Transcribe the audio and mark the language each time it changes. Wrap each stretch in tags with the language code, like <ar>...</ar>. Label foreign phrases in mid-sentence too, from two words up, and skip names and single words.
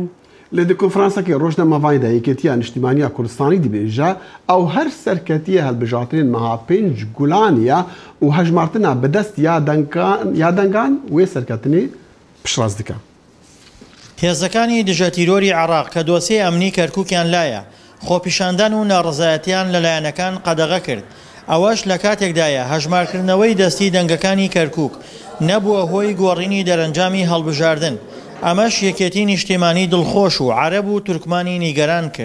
<ku>لە کنفرانسێکی ڕۆژنامەڤایدا یەکێتیە نیشتیمانیە کوردستانی دibêje ئەو هەر سەرکەتیە هەڵبژاردنên meha pênc gulaniye û hejmartina bi dest ya dengan wê serketinê piştrast dike.</ku> <ckb>هێزەکانی دژە تیرۆری عێراق کە دۆسیە ئەمنی کەرکووکیان لایە خۆپیشاندان و ناڕزایەتیان لەلایەنەکان قەدەغە کرد. ئەوەش لە کاتێکدایە هەژمارکردنەوەی دەستی دەنگەکانی کەرکووک نەبووە هۆی گۆڕینی دەرەنجامی هەڵبژاردن. ئەمەش یەکێتی نیشتیمانی دڵخۆش و عەرەب و تورکمانی نیگەران کرد.</ckb>